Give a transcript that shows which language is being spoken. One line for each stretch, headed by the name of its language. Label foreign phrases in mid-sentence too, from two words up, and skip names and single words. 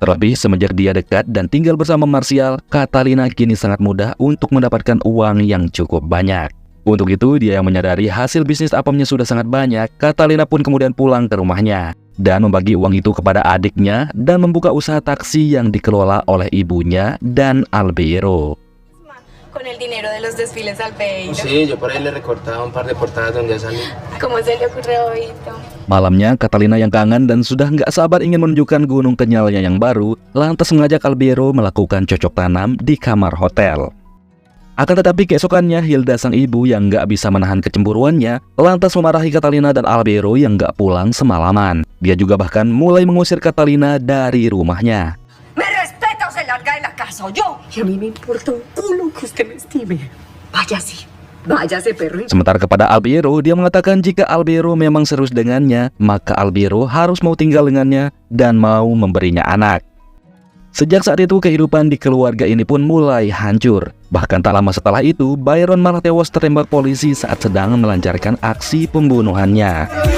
Indonesian: Terlebih semenjak dia dekat dan tinggal bersama Martial, Catalina kini sangat mudah untuk mendapatkan uang yang cukup banyak. Untuk itu, dia yang menyadari hasil bisnis apemnya sudah sangat banyak, Catalina pun kemudian pulang ke rumahnya dan membagi uang itu kepada adiknya dan membuka usaha taksi yang dikelola oleh ibunya dan Albeiro.
Spanish: Con el dinero de los desfiles Albeiro. Sí, yo por ahí le recortaba un par de portadas donde salí. ¿Cómo se le ocurrió esto?
Indonesian: Malamnya, Catalina yang kangen dan sudah nggak sabar ingin menunjukkan gunung kenyalnya yang baru, lantas mengajak Albeiro melakukan cocok tanam di kamar hotel. Akan tetapi keesokannya, Hilda sang ibu yang nggak bisa menahan kecemburuannya, lantas memarahi Catalina dan Albeiro yang nggak pulang semalaman. Dia juga bahkan mulai mengusir Catalina dari rumahnya.
Spanish: ¿Me respeta o se larga de la casa o yo? Y a mí me importa un culo que usted me estime. Váyase. Váyase, perro.
Indonesian: Sementara kepada Albeiro, dia mengatakan jika Albeiro memang serius dengannya, maka Albeiro harus mau tinggal dengannya dan mau memberinya anak. Sejak saat itu, kehidupan di keluarga ini pun mulai hancur. Bahkan tak lama setelah itu, Byron malah tewas tertembak polisi saat sedang melancarkan aksi pembunuhannya.